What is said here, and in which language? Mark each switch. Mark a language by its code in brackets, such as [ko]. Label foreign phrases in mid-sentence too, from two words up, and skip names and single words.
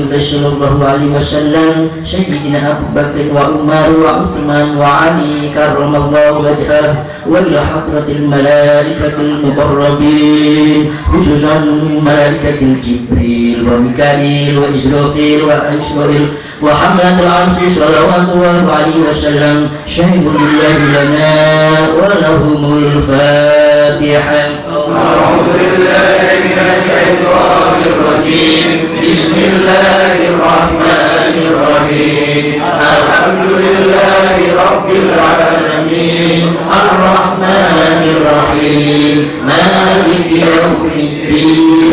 [ar] صلى الله عليه وسلم سيدنا Abu Bakr وUmar وUthman وAli كرم الله وجهه وإلى حضرة الملائكة المقربين خصوصا ملائكة Jibril وMikail وIsrafil وIsrail وحملة العرش صلى الله عليه وسلم شاهد لله لنا ولهم الفاتحة. أعوذ بالله من الشيطان الرجيم. بسم الله الرحمن الرحيم. الحمد لله رب العالمين. الرحمن الرحيم. مالك يوم الدين.